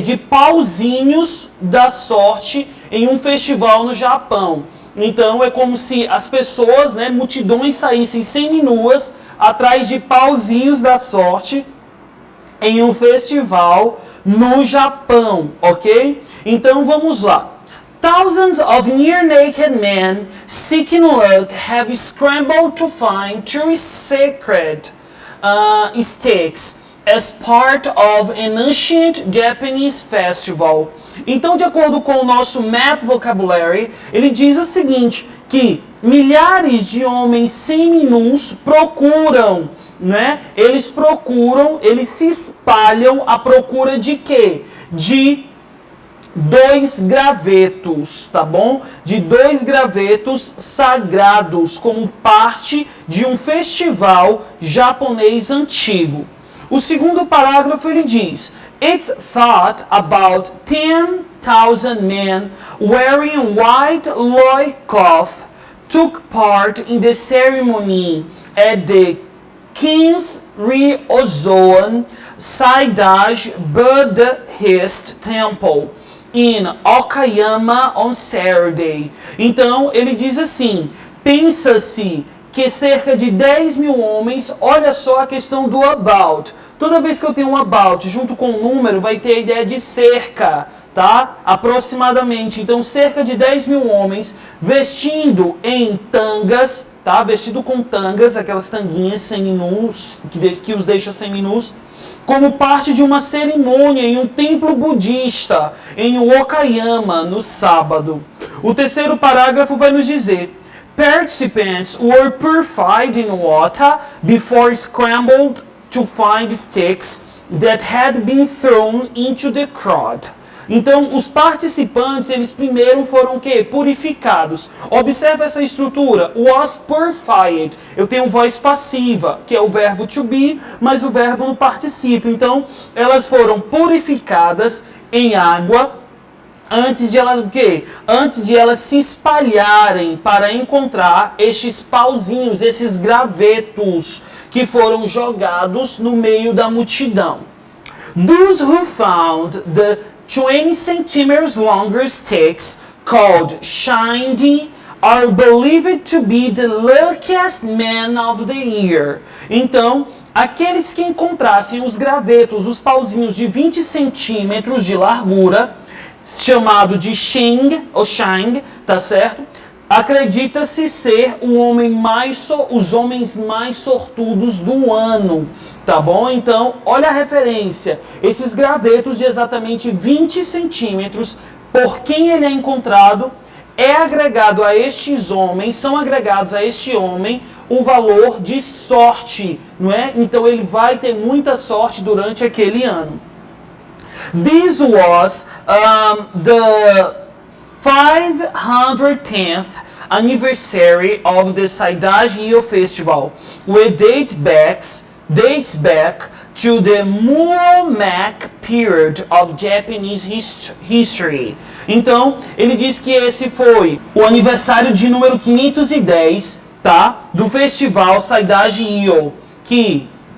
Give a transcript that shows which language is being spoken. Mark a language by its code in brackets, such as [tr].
[pt] De pauzinhos da sorte em um festival no Japão. Então é como se as pessoas, né, multidões saíssem seminuas atrás de pauzinhos da sorte em um festival no Japão, ok? Então vamos lá. [en] Thousands of near-naked men seeking luck have scrambled to find two sacred sticks as part of an ancient Japanese festival. [pt] Então, de acordo com o nosso Map Vocabulary, ele diz o seguinte, que milhares de homens seminus procuram, né? Eles se espalham à procura de quê? De 2 gravetos, tá bom? De 2 gravetos sagrados, como parte de um festival japonês antigo. O segundo parágrafo ele diz: [en] It's thought about 10,000 men wearing white loincloth took part in the ceremony at the King's Ryozoan Saidaiji Buddhist Temple in Okayama on Saturday. [pt] Então ele diz assim: pensa-se que cerca de 10 mil homens, olha só a questão do about. Toda vez que eu tenho um about junto com um número, vai ter a ideia de cerca, tá? Aproximadamente. Então, cerca de 10 mil homens vestindo em tangas, tá? Vestido com tangas, aquelas tanguinhas seminus, que os deixa seminus, como parte de uma cerimônia em um templo budista, em Okayama, no sábado. O terceiro parágrafo vai nos dizer: [en] Participants were purified in water before scrambled to find sticks that had been thrown into the crowd. [pt] Então, os participantes, eles primeiro foram o quê? Purificados. Observe essa estrutura. [en] Was purified. [pt] Eu tenho voz passiva, que é o verbo to be, mas o verbo no particípio. Então, elas foram purificadas em água antes de elas o quê? Antes de elas se espalharem para encontrar estes pauzinhos, esses gravetos que foram jogados no meio da multidão. [en] Those who found the 20 centimeters longer sticks called shiny are believed to be the luckiest men of the year. [pt] Então, aqueles que encontrassem os gravetos, os pauzinhos de 20 centímetros de largura, chamado de Shing, ou Shang, tá certo? Acredita-se ser os homens mais sortudos do ano, tá bom? Então, olha a referência. Esses gravetos de exatamente 20 centímetros, por quem ele é encontrado, é agregado a estes homens, são agregados a este homem o valor de sorte, não é? Então, ele vai ter muita sorte durante aquele ano. [en] This was the 510th anniversary of the Saidaiji-io Festival, which dates back to the Muromac period of Japanese history. [pt] Então, ele diz que esse foi o aniversário de número 510, tá? Do festival Saidaiji-io, que